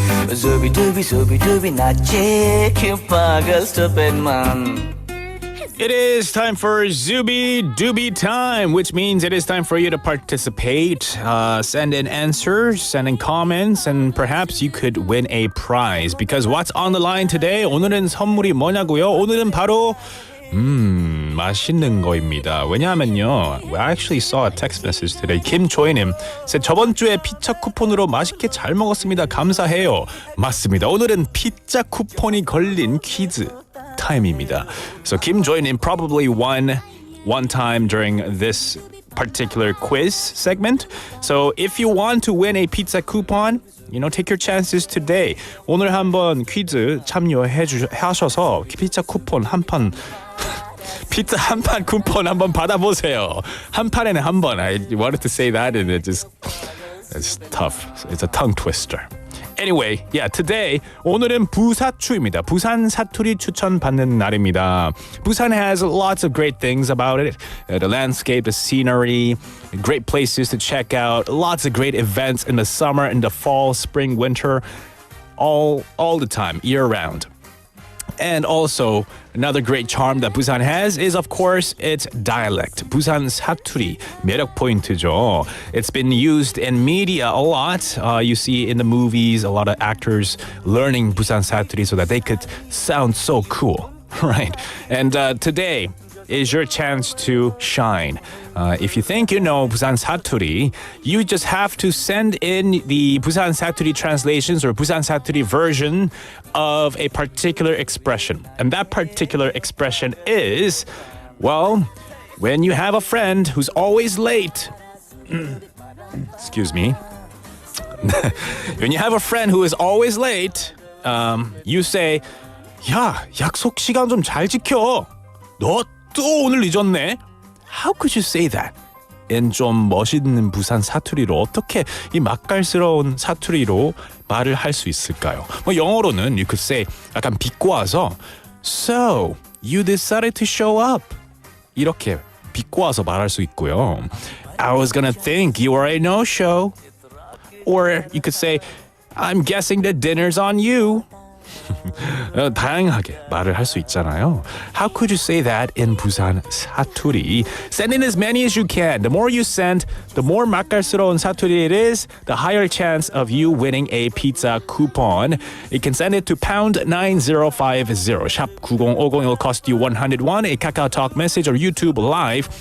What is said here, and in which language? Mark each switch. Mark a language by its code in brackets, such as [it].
[en] Zooby-dooby, zooby-dooby, 낮에 큐파가 stupid man. It is time for Zooby Dooby time, which means it is time for you to participate. Send in answers, send in comments, and perhaps you could win a prize. Because what's on the line today? [ko] 오늘은 선물이 뭐냐고요? 오늘은 바로 맛있는 거입니다. 왜냐하면요, [en] I actually saw a text message today. [ko] 김조이님, 저번 주에 피자 쿠폰으로 맛있게 잘 먹었습니다. 감사해요. 맞습니다. 오늘은 피자 쿠폰이 걸린 퀴즈 타임입니다. [en] So Kim Join-in probably won one time during this particular quiz segment. So if you want to win a pizza coupon, take your chances today. [ko] 오늘 한번 퀴즈 참여하셔서 피자 쿠폰 한 판 피자 한 판 쿠폰 한번 받아보세요. 한 판에는 한 번. [en] I wanted to say that and it's tough. It's a tongue twister. Anyway, today [ko] 오늘은 부사추입니다. 부산 사투리 추천 받는 날입니다. [en] Busan has lots of great things about it. The landscape, the scenery, great places to check out, lots of great events in the summer, in the fall, spring, winter. all the time, year round. And also, another great charm that Busan has is, of course, its dialect. [ko] Busan 사투리, 매력 포인트죠. [en] It's been used in media a lot. You see in the movies, a lot of actors learning Busan 사투리 so that they could sound so cool, right? And today is your chance to shine. If you think you know Busan 사투리, you just have to send in the Busan 사투리 translations or Busan 사투리 version of a particular expression. And that particular expression is, well, when you have a friend who's always late. Excuse me. When you have a friend who is always late, you say, [ko] 야, 약속 시간 좀 잘 지켜. 너 또 오늘 늦었네. [en] How could you say that? [ko] in 좀 멋있는 부산 사투리로 어떻게 이 맛깔스러운 사투리로 말을 할 수 있을까요? 뭐 영어로는 [en] you could say [ko] 약간 비꼬아서 [en] So, you decided to show up. [ko] 이렇게 비꼬아서 말할 수 있고요. [en] I was gonna think you were a no-show. Or you could say I'm guessing the dinner's on you. [ko] 다양하게 말을 할 수 있잖아요. [en] How could you say that in Busan 사투리? Send in as many as you can. The more you send, the more [ko] 맛깔스러운 사투리 [en] it is, the higher chance of you winning a pizza coupon. You can send it to #9050. [ko] 샵 9050. [en] It'll cost you 101. A KakaoTalk message or YouTube live.